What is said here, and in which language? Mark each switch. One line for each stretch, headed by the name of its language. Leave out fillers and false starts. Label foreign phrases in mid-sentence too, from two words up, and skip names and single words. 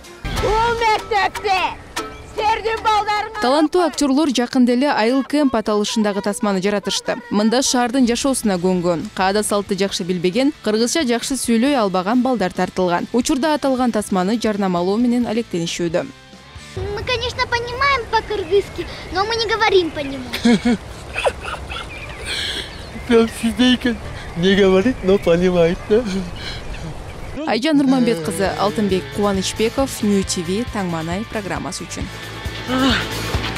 Kyrgyz: Бул мектепте стердин балдарыңар. Таланттуу актерлор жакында эле Айыл Кэмп аталышындагы тасманы жаратышты. Мында шаардын жашоосуна көнгөн, каада салты жакшы билбеген, кыргызча жакшы сүйлөй албаган балдар тартылган. Учурда аталган тасманы жарнамалоо менен алектенишүүдө.
Russian: Мы, конечно, понимаем по-кыргызски, но мы не говорим по нему. Прям сидейка не говорит, но понимает, да?
Kyrgyz: Айжан Нурманбет кызы, Алтынбек Кубанычбеков, Нью ТВ, Таңманай программасы үчүн.